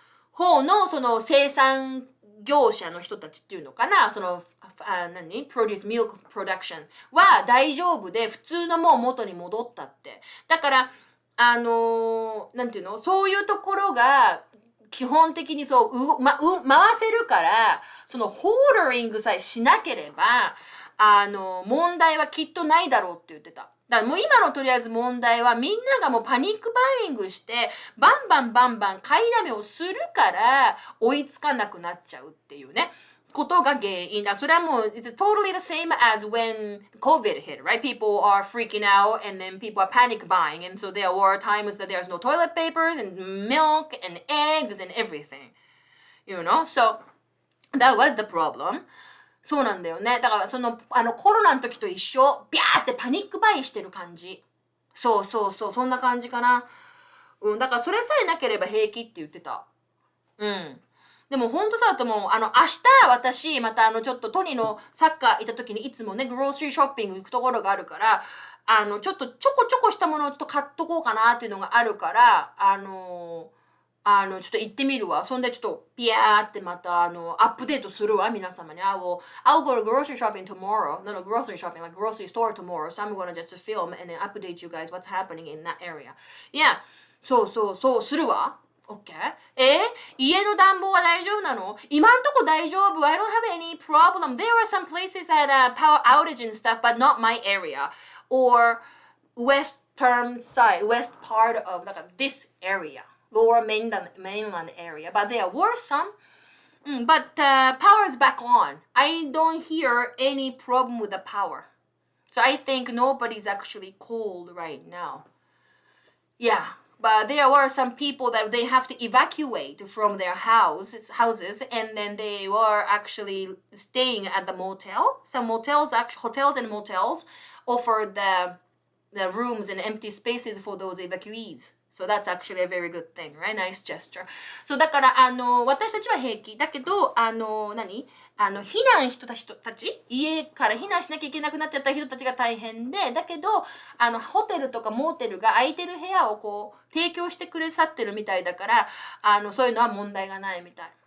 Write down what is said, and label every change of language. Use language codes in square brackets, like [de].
[ja] 方のその生産業者の人たちっていうのかなその produce milk production は大丈夫で普通のもう元に戻ったってだからなんていうのそういうところが基本的にそう回せるからそのホールディングさえしなければ問題はきっとないだろうって言ってた。だからもう今のとりあえず問題はみんながもうパニックバイイングしてバンバン買いだめをするから追いつかなくなっちゃうっていうね。っことが原因だ。それはもう、 [en] it's totally the same as when COVID hit, right? People are freaking out and then people are panic buying. And so there were times that there's no toilet papers and milk and eggs and everything. You know? So, that was the problem. [ja] そうなんだよね。だからコロナの時と一緒、ビャーってパニックバイしてる感じ。そう、そんな感じかな。だからそれさえなければ平気って言ってた。でも本当さ、明日私、またちょっとトニーのサッカー行った時にいつもね、グロースリーショッピング行くところがあるから、ちょっとちょこちょこしたものをちょっと買っとこうかなっていうのがあるから、ちょっと行ってみるわ。そんでちょっと、ピヤーってまた、アップデートするわ、皆様に。 [en] I'll go to grocery shopping tomorrow. No, grocery shopping, like grocery store tomorrow. So I'm gonna just film and then update you guys what's happening in that area. Yeah. [ja] そうするわ。 [en] OK? [ja] 家の暖房は大丈夫なの？今んとこ大丈夫。 [en] I don't have any problem. There are some places that power outage and stuff, but not my area. Or western side, west part of this area. Lower mainland area. But there were some. But power is back on. I don't hear any problem with the power. So I think nobody's actually cold right now. Yeah.But there were some people that they have to evacuate from their houses, and then they were actually staying at the motel. Some hotels and motels offer the rooms and empty spaces for those evacuees. So that's actually a very good thing, right? Nice gesture. So [ja] だから私たちは平気だけど避難人たち家から避難しなきゃいけなくなっちゃった人たちが大変で、だけどホテルとかモーテルが空いてる部屋をこう提供してくれさってるみたいだからそういうのは問題がないみたい。